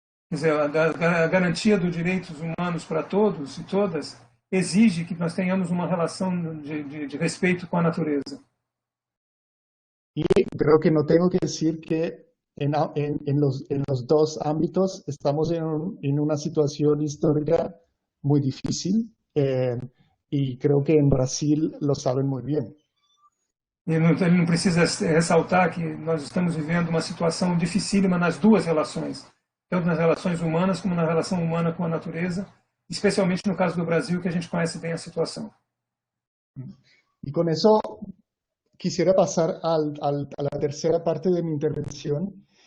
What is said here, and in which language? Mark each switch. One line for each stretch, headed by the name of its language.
Portuguese: Quer dizer, a garantia dos direitos humanos para todos e todas exige que nós tenhamos uma relação de respeito com a natureza.
Spanish: Y creo que no tengo que decir que en los dos ámbitos estamos en una situación histórica muy difícil, y creo que en Brasil lo saben muy bien.
Portuguese: Ele não precisa ressaltar que nós estamos vivendo uma situação dificílima nas duas relações, tanto nas relações humanas como na relação humana com a natureza, especialmente no caso do Brasil, que a gente conhece bem a situação.
Spanish: Y con eso quisiera pasar a la tercera parte de mi intervención,